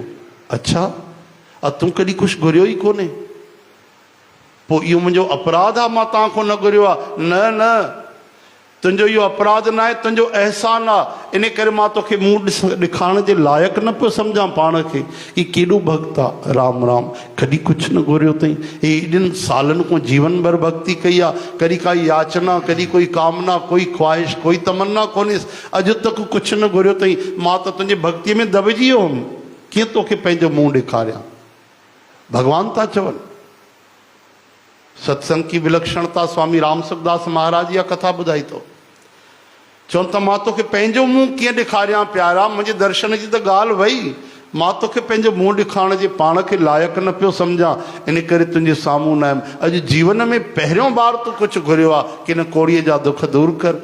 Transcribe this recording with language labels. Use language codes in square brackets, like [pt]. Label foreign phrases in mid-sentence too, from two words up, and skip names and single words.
[sd] अच्छा, तूं कॾहिं कुझु घुरियो ई कोन्हे? पोइ इहो मुंहिंजो अपराध आहे, मां तव्हांखां न घुरियो आहे? न न, तुंहिंजो इहो अपराध न आहे, तुंहिंजो अहसान आहे। इन करे मां तोखे मुंहुं ॾेखारण जे लाइक़ु न पियो सम्झां पाण खे कि केॾो भक्त आहे। राम राम, कॾहिं कुझु न घुरियो अथई। हे एॾनि सालनि खां जीवन भर भक्ति कई आहे, कॾहिं काई याचना, कॾहिं कोई कामना, कोई ख्वाहिश, कोई तमन्ना कोन्हे, अॼु तक कुझु न घुरियो अथई। मां त तुंहिंजे भक्तीअ में दॿिजी वियो हुउमि, कीअं तोखे पंहिंजो मुंहुं ॾेखारियां? भॻवान था चवनि। [hi] सत्संग की विलक्षणता [sd] स्वामी राम सुखदास महाराज या कथा ॿुधाई थो। चवनि त मां तोखे पंहिंजो मुंहुं कीअं ॾेखारियां प्यारा? मुंहिंजे दर्शन जी त ॻाल्हि वई, मां तोखे पंहिंजो मुंहुं ॾेखारण जे पाण खे लाइक़ु न पियो सम्झां, इन करे तुंहिंजे साम्हूं न आयुमि। अॼु जीवन में पहिरियों बार तूं कुझु घुरियो आहे कि न कोड़ीअ जा दुख दूरि कर।